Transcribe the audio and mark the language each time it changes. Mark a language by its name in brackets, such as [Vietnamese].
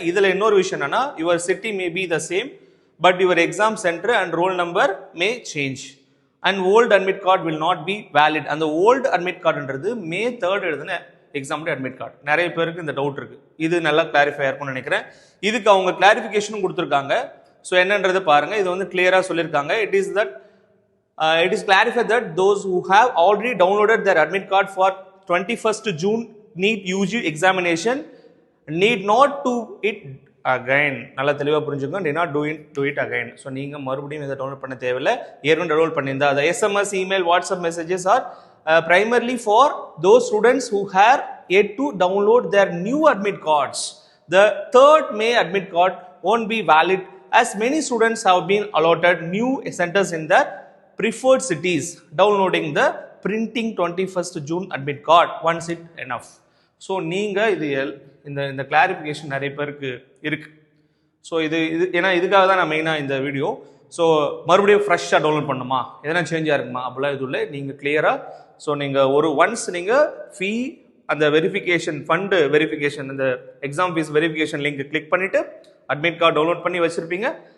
[Tamil] இதில் இன்னொரு விஷயம் என்னன்னா, [English] Your city may be the same but your exam centre and roll number may change and old admit card will not be valid. [Tamil] அந்த old admit கார்டுன்றது May 3 எழுதுன எக்ஸாமுடைய admit card. நிறைய பேருக்கு இந்த doubt இருக்கு. இது நல்லா கிளாரிஃபை இருக்கும்னு நினைக்கிறேன். இதுக்கு அவங்க கிளாரிஃபிகேஷனும் கொடுத்துருக்காங்க. ஸோ என்னன்றது பாருங்க. இது வந்து கிளியராக சொல்லியிருக்காங்க. [English] It is clarified that those who have already downloaded their admit card for 21st June NEET UG examination need not do it again. [Tamil] நல்லா தெளிவாக புரிஞ்சுக்கோங்க. [English] need not do it again. [Tamil] So நீங்கள் மறுபடியும் இதை டவுன்லோட் பண்ண தேவையில்லை. ஏற்கனவே டவுன்லோட் பண்ணியிருந்தா [English] the SMS, email, WhatsApp messages are primarily for those students who have yet to download their new admit cards. The 3rd May admit card won't be valid as many students have been allotted new centers in the preferred cities. Downloading the printing 21st June admit card once it enough. [Tamil] So நீங்கள் இது இந்த clarification நிறைய பேருக்கு இருக்கு. So இது ஏன்னா இதுக்காக தான் நான் மெயினாக இந்த வீடியோ. ஸோ மறுபடியும் ஃப்ரெஷ்ஷாக டவுன்லோட் பண்ணுமா, எதனா சேஞ்சாக இருக்குமா அப்படிலாம் இது இல்லை. நீங்கள் கிளியராக ஸோ நீங்கள் ஒன்ஸ் நீங்கள் ஃபீ அந்த வெரிஃபிகேஷன் ஃபண்டு வெரிஃபிகேஷன் இந்த exam fees verification link click பண்ணிவிட்டு அட்மிட் கார்டு டவுன்லோட் பண்ணி வச்சுருப்பீங்க.